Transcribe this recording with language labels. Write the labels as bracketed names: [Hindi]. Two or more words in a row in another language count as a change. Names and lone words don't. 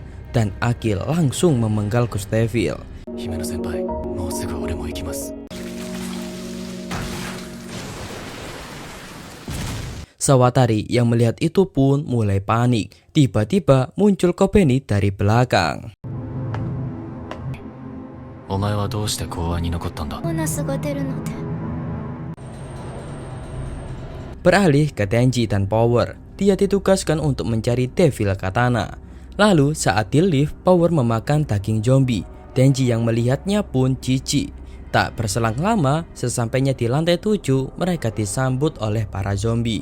[Indonesian] Dan Aki langsung memenggal Gus Devil. [Japanese] Himeno senpai, もうすぐ俺も行きます. [Indonesian] Sawatari yang melihat itu pun mulai panik. Tiba-tiba muncul Kobeni dari belakang. [Japanese] お前はどうして公安に残ったんだ。ボーナスが出るので。 [Indonesian] Beralih ke Denji dan Power, dia ditugaskan untuk mencari Devil Katana. Lalu saat di lift, Power memakan daging zombie. Denji yang melihatnya pun jijik. Tak berselang lama, sesampainya di lantai 7, mereka disambut oleh para zombie.